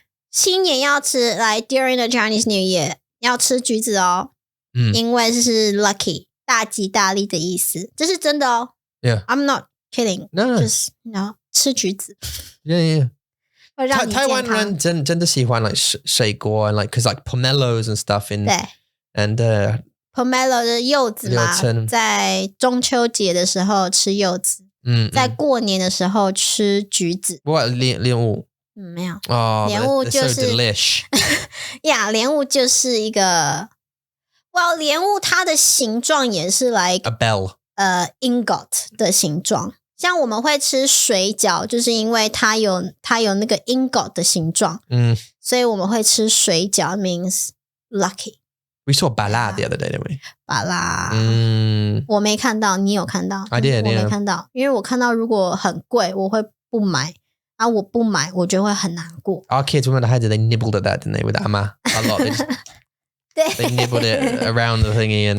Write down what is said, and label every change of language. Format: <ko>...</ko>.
<zh>新年要吃来</zh> <en>during the Chinese New Year</en> <zh>要吃橘子哦，因为是 lucky 大吉大利的意思，这是真的哦。</zh> <en>Yeah, I'm not kidding. No. Just you know</en> <zh>吃橘子。</zh> <en>Yeah.</en> <zh>会让你健康。台湾人真的喜欢 like 水果 and like</zh> <en>because like pomelos and stuff in</en> <zh>对</zh> <en>and</en> <zh>pomelo 的柚子嘛，柚子在中秋节的时候吃柚子，在过年的时候吃橘子。</zh> <en>What 莲雾？</en> <zh>没有。哦，莲雾就是</zh> <en>so delish.</en> <zh>呀，莲雾就是一个，莲雾它的形状也是 like</zh> <en>a bell.</en> <zh>ingot 的形状。像我们会吃水饺，就是因为它有那个 ingot 的形状，所以我们会吃水饺</zh> <en>means lucky. We saw bala the other day, didn't we?</en> <zh>巴拉，我没看到，你有看到</zh> <en>I did,</en> <zh>我没看到，因为我看到如果很贵，我会不买。我不买，我就会很难过。</zh> <en>Our kids, when they had it, they nibbled at that, didn't they? With Amma a lot. They nibbled it around the thingy, and</en>